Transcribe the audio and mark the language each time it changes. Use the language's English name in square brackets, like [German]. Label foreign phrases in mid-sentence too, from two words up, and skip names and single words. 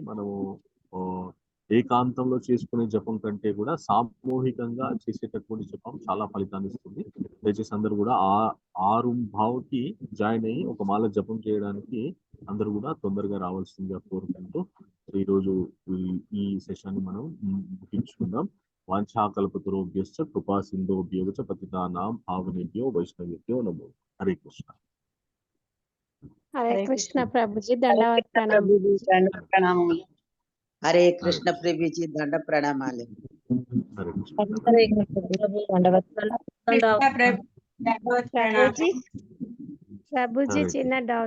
[Telugu] మనము ఏకాంతంలో చేసుకునే జపం కంటే కూడా సామూహికంగా చేసేటటువంటి జపం చాలా ఫలితాన్ని ఇస్తుంది. దయచేసి అందరూ కూడా 6:15కి జాయిన్ అయ్యి ఒక మాల జపం చేయడానికి అందరూ కూడా తొందరగా రావాల్సిందిగా కోరుకుంటూ ఈరోజు ఈ సెషన్ ని మనం ముగించుకుందాం. [Sanskrit] వాంఛాకల్పతరుభ్యశ్చ కృపా సింధుభ్యో చ పతితానాం పావనేభ్యో వైష్ణవేభ్యో నమో. హరే కృష్ణ. హరే కృష్ణ [Telugu] ప్రభుజీ, దండవత్ ప్రణామములు. [Sanskrit] హరే కృష్ణ [Telugu] ప్రభుజీ, దండ ప్రణామాలు. [Sanskrit] హరే కృష్ణ. [Telugu] ప్రభుజీ చిన్న డౌట్.